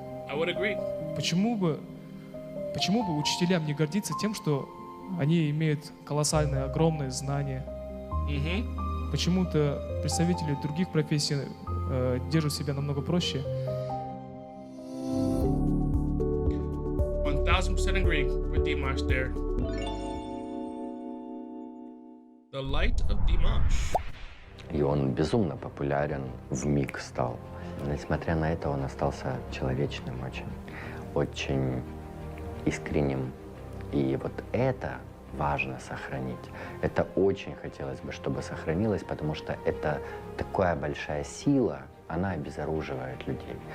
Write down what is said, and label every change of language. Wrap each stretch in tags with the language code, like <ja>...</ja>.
<en>I would agree.</en> <ru>Почему бы учителям не гордиться тем, что они имеют колоссальные, огромные знания? Почему-то представители других профессий держат себя намного проще.</ru> <en>1000% agree with Dimash there. The light of Dimash.</en> <ru>И он безумно популярен, вмиг стал. Несмотря на это, он остался человечным очень искренним. И вот это важно сохранить. Это очень хотелось бы, чтобы сохранилось, потому что это такая большая сила, она обезоруживает людей.</ru>